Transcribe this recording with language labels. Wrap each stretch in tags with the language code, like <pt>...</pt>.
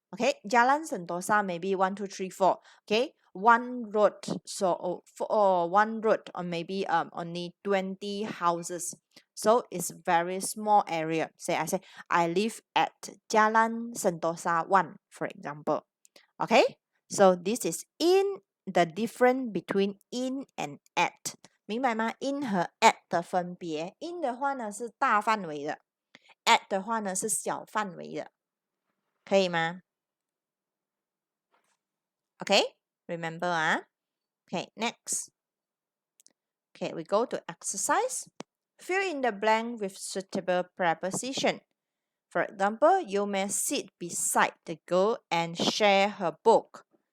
<en>Okay, Jalan Sentosa maybe 1, 2, 3, 4. Okay, one road, so or one road, or maybe only 20 houses. So it's very small area. Say I say I live at Jalan Sentosa 1, for example. Okay, so this is in, the difference between in and at.</en> <zh>明白吗？in 和 at 的分别，in 的话呢是大范围的，at 的话呢是小范围的。可以吗？</zh> <en>Okay, remember Okay, next. Okay, we go to exercise. Fill in the blank with suitable preposition. For example, you may sit beside the girl and share her book.</en>